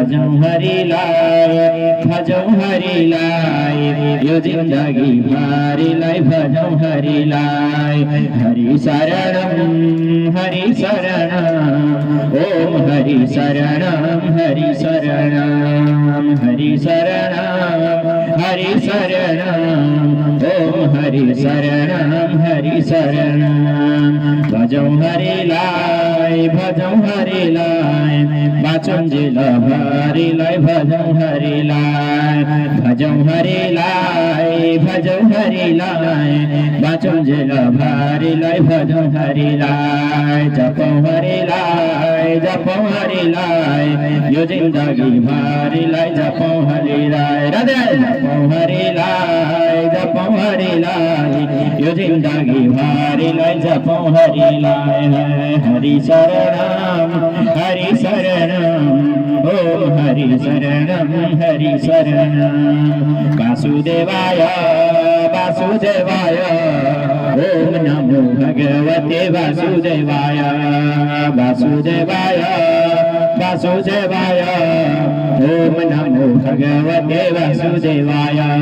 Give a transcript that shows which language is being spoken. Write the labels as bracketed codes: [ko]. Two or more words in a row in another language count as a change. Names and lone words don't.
[ne] यो जिंदगी भरि लाई भजो हरि लाई [sa] हरि शरणं ओम हरि शरणं [ne] ओम हरि शरणं भजो हरि लाई पाचंजल भरि लाई भजो हरि लाई पाचंजल भरि लाई भजो हरि लाई जपो हरि लाई यो जिंदगी भरि लाई जपो हरि लाई राधे जपो हरि लाई यो जिंदगी भरि लाई जपो हरि लाई [sa] हरि शरणं ओम हरि शरणं वासुदेवाय ओम नमो भगवते वासुदेवाय ओम नमो भगवते वासुदेवाय